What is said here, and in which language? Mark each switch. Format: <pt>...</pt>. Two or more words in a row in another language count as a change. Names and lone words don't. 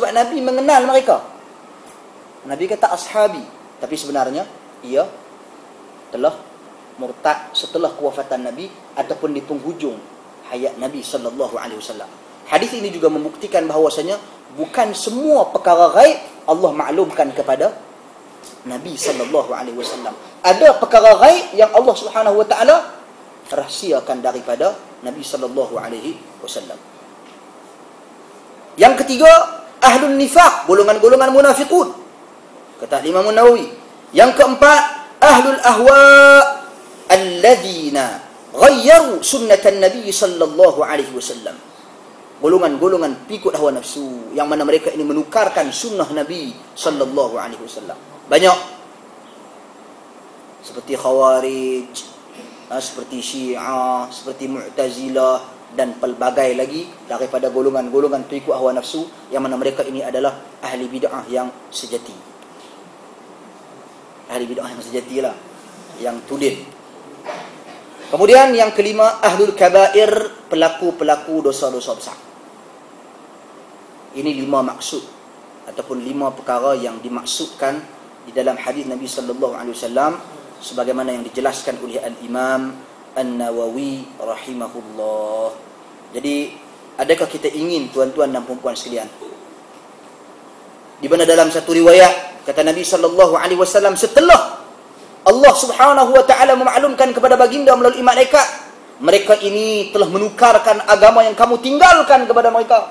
<ms>Sebab Nabi mengenal mereka. Nabi kata ashabi, tapi sebenarnya ia telah murtad setelah kewafatan Nabi ataupun di penghujung hayat Nabi</ms> <ar>صلى الله عليه وسلم.</ar> <ms>Hadis ini juga membuktikan bahawasanya bukan semua perkara ghaib Allah maklumkan kepada Nabi</ms> <ar>صلى الله عليه وسلم.</ar> <ms>Ada perkara ghaib yang Allah</ms> <ar>سبحانه وتعالى</ar> <ms>rahsiakan daripada Nabi</ms> <ar>صلى الله عليه وسلم.</ar> <ms>Yang ketiga,</ms> <ar>أهل النفاق,</ar> <ms>golongan-golongan munafiqun. Kata Imam Nawawi. Yang keempat,</ms> <ar>أهل الأهواء الذين غيروا سنة النبي صلى الله عليه وسلم.</ar> <ms>Golongan-golongan pikut hawa nafsu yang mana mereka ini menukarkan sunnah Nabi</ms> <ar>صلى الله عليه وسلم.</ar> <ms>Banyak. Seperti Khawarij, seperti Syiah, seperti Mu'tazilah dan pelbagai lagi daripada golongan-golongan pengikut hawa nafsu yang mana mereka ini adalah ahli bid'ah yang sejati. Ahli bid'ah yang sejati lah, yang tudin. Kemudian yang kelima,</ms> <ar>أهل الكبائر,</ar> <ms>pelaku-pelaku dosa-dosa besar. Ini 5 maksud ataupun 5 perkara yang dimaksudkan di dalam hadis Nabi</ms> <ar>صلى الله عليه وسلم</ar> <ms>sebagaimana yang dijelaskan oleh Al-Imam An-Nawawi rahimahullah. Jadi, adakah kita ingin tuan-tuan dan puan-puan sekalian, di mana dalam satu riwayat kata Nabi</ms> <ar>صلى الله عليه وسلم,</ar> <ms>setelah Allah</ms> <ar>سبحانه وتعالى</ar> <ms>memaklumkan kepada baginda melalui malaikat, mereka ini telah menukarkan agama yang kamu tinggalkan kepada mereka.</ms>